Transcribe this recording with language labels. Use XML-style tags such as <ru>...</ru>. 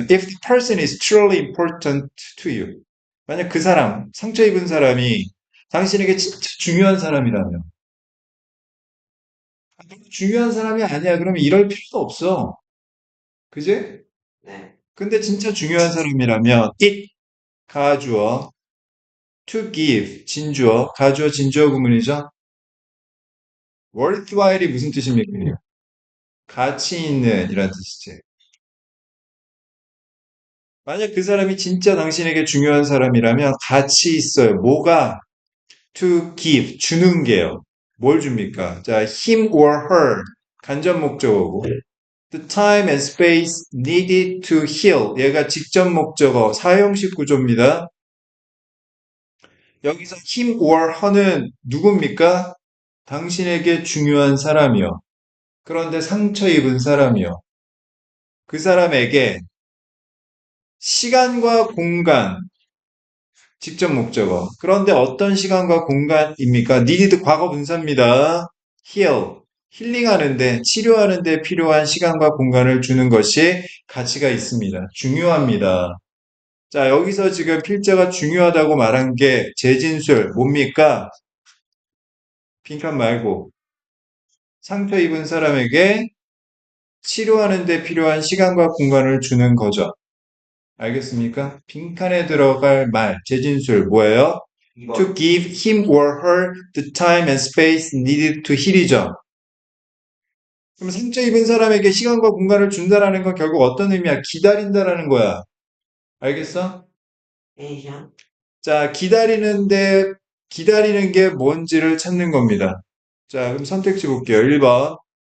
<en>If the person is truly important to you.</en> <ko>만약 그 사람, 상처 입은 사람이 당신에게 진짜 중요한 사람이라면, 중요한 사람이 아니야. 그러면 이럴 필요도 없어. 그지? 네. 근데 진짜 중요한 사람이라면, it, 가주어, to give, 진주어, 가주어, 진주어 구문이죠. worthwhile이 무슨 뜻입니까? 가치 있는, 이란 뜻이지. 만약 그 사람이 진짜 당신에게 중요한 사람이라면 가치 있어요. 뭐가 to give, 주는 게요. 뭘 줍니까? 자, him or her, 간접 목적어고.</ko> <en>The time and space needed to heal.</en> <ko>얘가 직접 목적어, 사용식 구조입니다. 여기서 him or her는 누굽니까? 당신에게 중요한 사람이요. 그런데 상처 입은 사람이요. 그 사람에게 시간과 공간, 직접 목적어. 그런데 어떤 시간과 공간입니까? needed 과거 분사입니다. heal. 힐링하는데, 치료하는데 필요한 시간과 공간을 주는 것이 가치가 있습니다. 중요합니다. 자, 여기서 지금 필자가 중요하다고 말한 게 재진술, 뭡니까? 빈칸 말고, 상처 입은 사람에게 치료하는 데 필요한 시간과 공간을 주는 거죠. 알겠습니까? 빈칸에 들어갈 말, 재진술, 뭐예요?</ko> <en>To</en> <ko>2번.</ko> <en>give him or her the time and space needed to heal이죠.</en> <ko>그럼 상처 입은 사람에게 시간과 공간을 준다라는 건 결국 어떤 의미야? 기다린다라는 거야. 알겠어? 에이션. 자, 기다리는 게 뭔지를 찾는 겁니다. 자, 그럼 선택지 볼게요. 1번.</ko>